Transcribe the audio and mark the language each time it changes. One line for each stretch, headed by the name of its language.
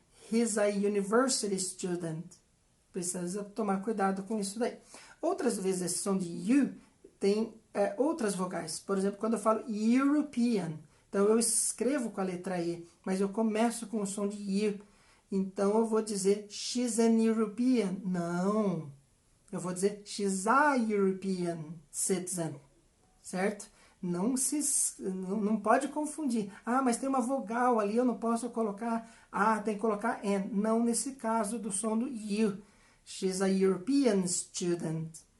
English: He's a university student.
Portuguese: Precisa tomar cuidado com isso daí. Outras vezes esse som de U tem outras vogais. Por exemplo, quando eu falo European, então eu escrevo com a letra E, mas eu começo com o som de U. Então eu vou dizer
English: she's an European.
Portuguese: Não. Eu vou dizer
English: she's a European citizen.
Portuguese: Certo? Não pode confundir. Mas tem uma vogal ali, eu não posso colocar tem que colocar N. Não nesse caso do som do U.
English: She's a European student.